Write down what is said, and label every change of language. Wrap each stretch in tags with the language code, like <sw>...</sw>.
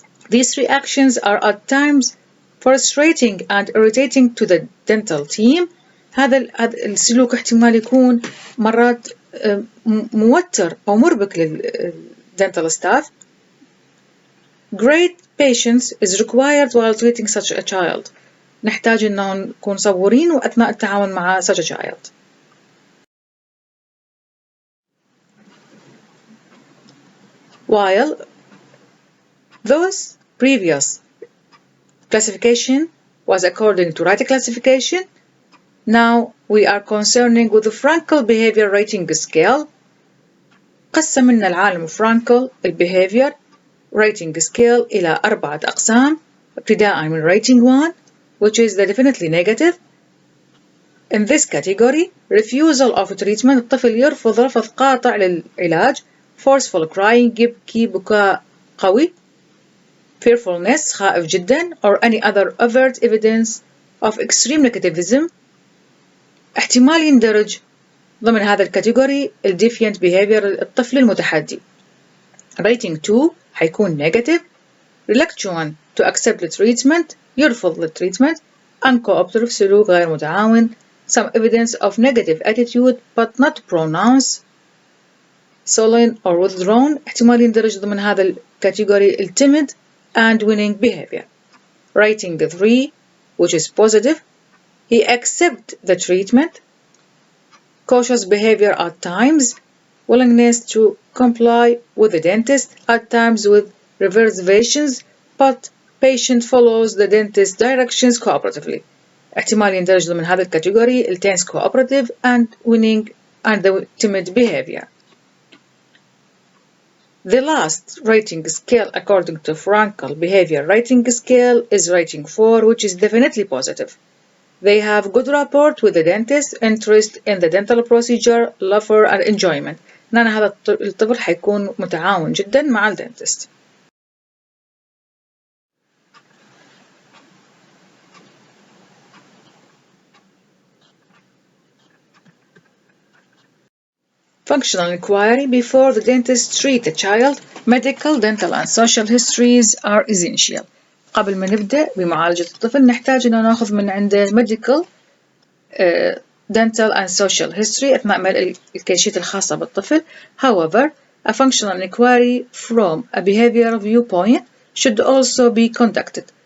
<en>these reactions are at times frustrating and irritating to the dental team.</en> <ar>هذا السلوك احتمال يكون مرات موتر أو مربك لل</ar> <en>dental staff. great patience is required while treating such a child،</en> <ar>نحتاج إنه نكون صبورين وأثناء التعامل مع</ar> <en>such a child. while those previous classification was according to Wright classification, now we are concerning with the Frankel behavior rating scale.</en> <ar>قسم لنا العالم فرانكل البيهيفير rating scale إلى 4 أقسام ابتداء من</ar> <en>rating 1 which is definitely negative. In this category refusal of treatment</en> <ar>الطفل يرفض رفض قاطع للعلاج</ar> <en>forceful crying</en> <ar>يبكي بكاء قوي</ar> <en>fearfulness</en> <ar>خائف جدا</ar> <en>or any other overt evidence of extreme negativism.</en> <ar>احتمال يندرج ضمن هذا الكاتيجوري</ar> <en>defiant behavior</en> <ar>الطفل المتحدي.</ar> <en>rating 2 حيكون negative reluctant to accept the treatment</en> <ar>يرفض التريتمنت</ar> <en>uncooperative</en> <ar>سلوك غير متعاون</ar> <en>some evidence of negative attitude but not pronounced sullen or withdrawn</en> <ar>احتمال يندرج ضمن هذا الكاتيجوري</ar> <en>timid and winning behavior. rating 3 which is positive he accepts the treatment cautious behavior at times willingness to comply with the dentist at times with reservations but patient follows the dentist directions cooperatively.</en> <ar>احتمال يندرج ضمن هذا الكاتيجوري</ar> <en>tense cooperative and winning and the timid behavior. The last rating scale according to Frankel behavior rating scale is rating 4 which is definitely positive. They have good rapport with the dentist, interest in the dental procedure, love for and enjoyment.</en> <ar>هذا الطفل حيكون متعاون جدا مع الدنتست.</ar> <en>Functional inquiry before the dentist treat a child. Medical, dental and social histories are essential.</en> <ar>قبل ما نبدأ بمعالجة الطفل نحتاج أن نأخذ من عنده</ar> <en>medical, dental and social history</en> <ar>أثناء الكيشيت الخاصة بالطفل.</ar> <en>However, a functional inquiry from a behavioral viewpoint should also be conducted.</en>